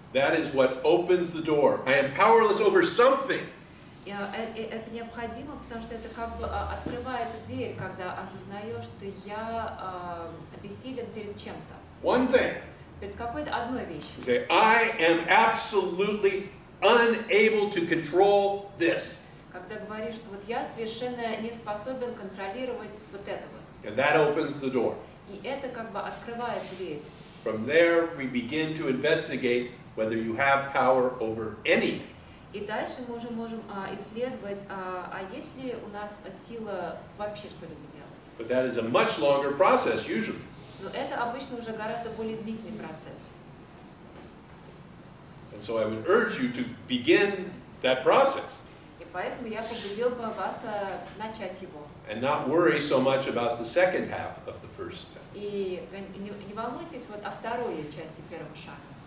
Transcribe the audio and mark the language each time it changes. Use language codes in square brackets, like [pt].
[en] That is what opens the door. I am powerless over something. [ru] Это необходимо, потому что это как бы открывает дверь, когда осознаешь, что я бессилен перед чем-то. [en] One thing. [ru] Перед какой-то одной вещью. [en] You say, I am absolutely unable to control this. [ru] Когда говоришь, что вот я совершенно не способен контролировать вот это вот. [en] And that opens the door. [ru] И это как бы открывает дверь. [en] From there, we begin to investigate whether you have power over anything. [ru] И дальше мы уже можем исследовать, есть ли у нас сила вообще что-либо делать. [en] But that is a much longer process usually. [ru] Но это обычно уже гораздо более длительный процесс. [en] And so I would urge you to begin that process. [ru] И поэтому я побудил бы вас начать его. [en] And not worry so much about the second half of the first step. [ru] И не волнуйтесь вот о второй части первого шага.